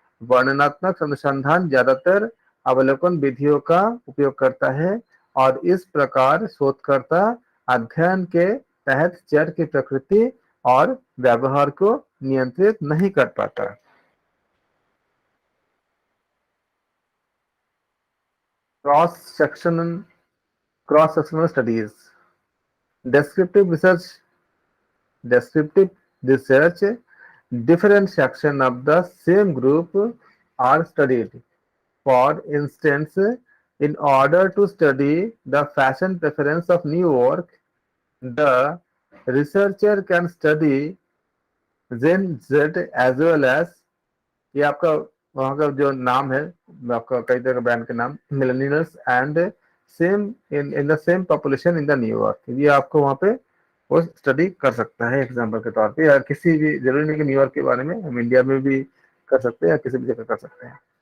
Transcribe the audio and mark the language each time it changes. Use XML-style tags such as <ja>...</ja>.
<hi>वर्णनात्मक अनुसंधान ज्यादातर अवलोकन विधियों का उपयोग करता है, और इस प्रकार शोधकर्ता अध्ययन के तहत चर की प्रकृति और व्यवहार को नियंत्रित नहीं कर पाता।</hi> <en>Cross section cross sectional studies. descriptive research descriptive research, different sections of the same group are studied. For instance, in order to study the fashion preference of New York, the researcher can study Gen Z as well as,</en> <hi>ये आपका वहाँ का जो नाम है, आपका कई तरह का ब्रांड के नाम,</hi> <en>millennials and same in the same population in the New York,</en> <hi>ये आपको वहाँ पे वो स्टडी कर सकता है एग्जाम्पल के तौर पे। या किसी भी, जरूरी नहीं कि न्यूयॉर्क के बारे में, हम इंडिया में भी कर सकते हैं या किसी भी जगह कर सकते हैं।</hi>